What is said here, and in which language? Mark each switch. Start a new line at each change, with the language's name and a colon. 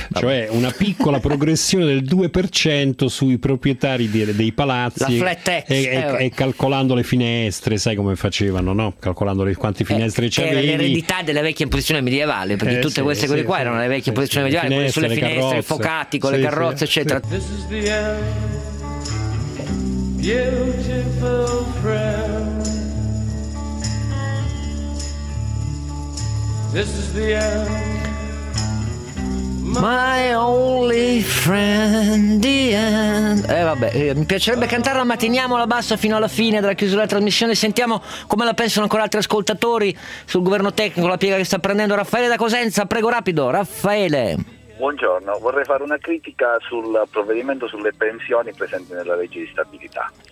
Italian: Cioè una piccola progressione del 2% sui proprietari dei palazzi, la flat tax, e calcolando le finestre, sai come facevano, no? Calcolando quante finestre c'erano. Era l'eredità delle vecchie imposizioni medievali, perché tutte queste cose qua erano le vecchie imposizioni medievali, finestre, quelle sulle finestre, carrozze, i focati con le carrozze, eccetera.
English: This is the end, beautiful friend. This is the end, my only friend, the end.
Italian: Mi piacerebbe cantarla, ma teniamola bassa fino alla fine della chiusura della trasmissione. Sentiamo come la pensano ancora altri ascoltatori sul governo tecnico, la piega che sta prendendo Raffaele da Cosenza. Prego, rapido, Raffaele. Buongiorno, vorrei fare una critica sul provvedimento sulle pensioni presente nella legge di stabilità.